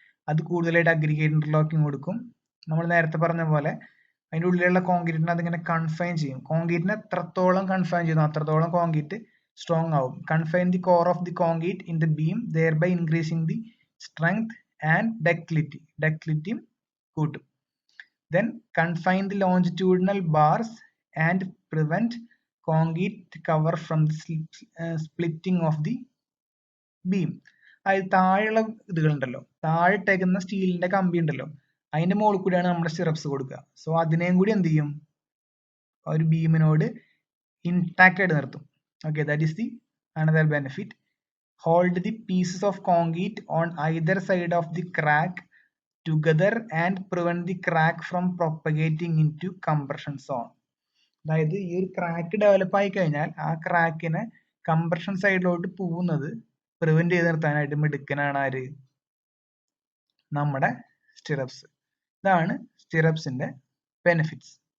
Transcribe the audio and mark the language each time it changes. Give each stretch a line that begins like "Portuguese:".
Malayalam: അത് കൂടുതലായിട്ട് aggregate interlocking കൊടുക്കും. നമ്മൾ നേരത്തെ പറഞ്ഞ പോലെ അതിൻ്റെ ഉള്ളിലുള്ള കോൺക്രീറ്റിനെ അതിങ്ങനെ കൺഫൈൻ ചെയ്യും. കോൺക്രീറ്റിനെ എത്രത്തോളം കൺഫൈൻ ചെയ്യുന്നു അത്രത്തോളം കോൺക്രീറ്റ് സ്ട്രോങ് ആവും.
English: Confine the core of the concrete in the beam, thereby increasing the strength and ductility.
Malayalam: ഡക്ടിലിറ്റിയും കൂട്ടും.
English: Then confine the longitudinal bars and prevent concrete cover from the splitting of the beam.
Malayalam: അതായത് താഴെയുള്ള ഇതുകളുണ്ടല്ലോ, താഴെ ഇട്ടേക്കുന്ന സ്റ്റീലിന്റെ കമ്പി ഉണ്ടല്ലോ, അതിന്റെ മുകളിൽ കൂടിയാണ് നമ്മുടെ സ്റ്റിറപ്സ് കൊടുക്കുക. സോ അതിനെയും കൂടി എന്ത് ചെയ്യും, ഒരു ബീമിനോട് ഇൻടാക്ട് ആയിട്ട് നിർത്തും.
English: Okay, that is the another benefit. Hold the pieces of concrete on either side of the crack together and prevent the crack from propagating into compression zone.
Malayalam: അതായത് ഈ ഒരു ക്രാക്ക് ഡെവലപ്പ് ആയി കഴിഞ്ഞാൽ ആ ക്രാക്കിനെ കംപ്രഷൻ സൈഡിലോട്ട് പോകുന്നത് പ്രിവെന്റ് ചെയ്ത് നിർത്താനായിട്ട് മിടുക്കനാണ് ആര്, നമ്മുടെ സ്റ്റിറപ്സ്. ഇതാണ് സ്റ്റിറപ്സിന്റെ ബെനിഫിറ്റ്സ്.